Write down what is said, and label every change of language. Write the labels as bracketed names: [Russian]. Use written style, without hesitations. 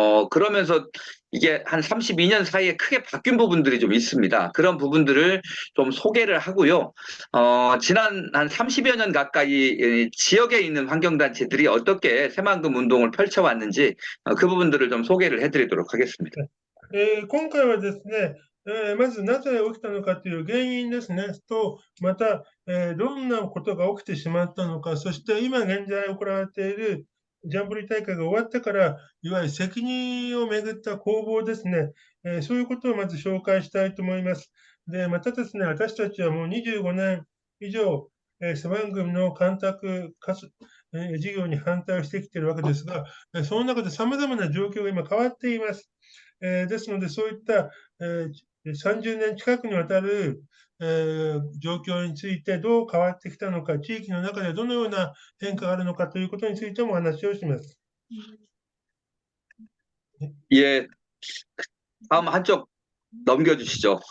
[Korean] 그러면서 이게 한 32년 사이에 크게 바뀐 부분들이 좀 있습니다. 그런 부분들을 좀 소개를 하고요. 지난 한 30여 년 가까이 지역에 있는 환경단체들이 어떻게 새만금 운동을 펼쳐왔는지 그 부분들을 좀 소개를 해드리도록 하겠습니다. [Japanese] 今回はですね、まずなぜ起きたのかという原因ですね、と、また、どんなことが起きてしまったのか、そして今現在行われているジャンボリー大会が終わってから、いわゆる責任をめぐった攻防ですね、そういうことをまず紹介したいと思います。で、またですね、私たちはもう25年以上、スマン軍の干拓事業に反対をしてきているわけですが、その中で様々な状況が今変わっています。ですので、そういった、30年近くにわたる、状況についてどう変わってきたのか、地域の中でどのような変化があるのかということについてもお話をします。 [Korean] 예, 다음 한쪽 넘겨주시죠.